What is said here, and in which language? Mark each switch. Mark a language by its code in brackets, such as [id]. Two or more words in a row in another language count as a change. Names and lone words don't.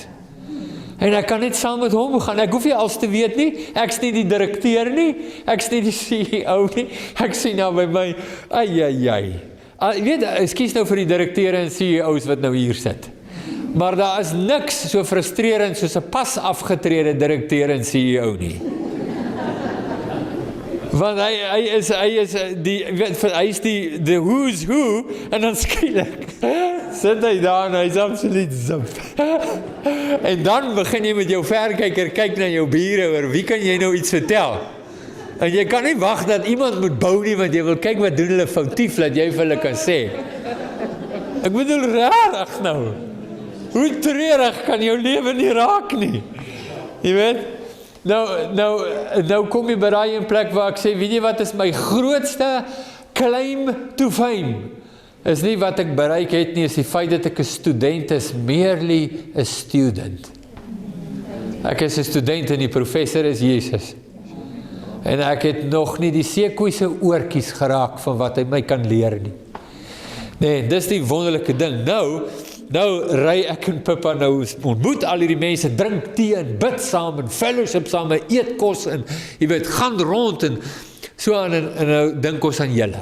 [af] En ek kan net saam met hom gaan, ek hoef nie alles te weet nie, ek is nie die direkteur nie, ek is nie die CEO nie, ek sien nou by my, weet, ekskuus nou vir die direkteure en CEO's wat nou hier sit. Maar daar is niks so frustrerend soos 'n pas afgetrede direkteur en CEO nie. Want hy is die [en] who's who, [af] en dan skielik sit hy daar en hy is absoluut zip. En dan begin jy met jou verkyker kyk na jou bure oor wie kan jy nou iets vertel? En jy kan nie wag dat iemand moet bou nie, want jy wil kyk wat doen hulle foutief, dat jy vir hulle kan sê. Ek bedoel rarig nou. Hoe treurig kan jou lewe nie raak nie? Jy weet? Nou kom jy by daai plek waar ek sê, weet jy wat is my grootste [en] claim to fame? [af] Is nie wat ek bereik het nie, is die feit dat ek 'n student is, [en] merely a student. [af] Ek is 'n student en die professor is Jesus. En ek het nog nie die seekoei se oortjies geraak van wat hy my kan leer nie. Nee, dis die wonderlike ding. Nou ry ek en Pippa nou ontmoet al hierdie mense, drink tee en bid saam en fellowship saam en eet kos en jy weet, gaan rond en so aan en nou dink ons aan julle.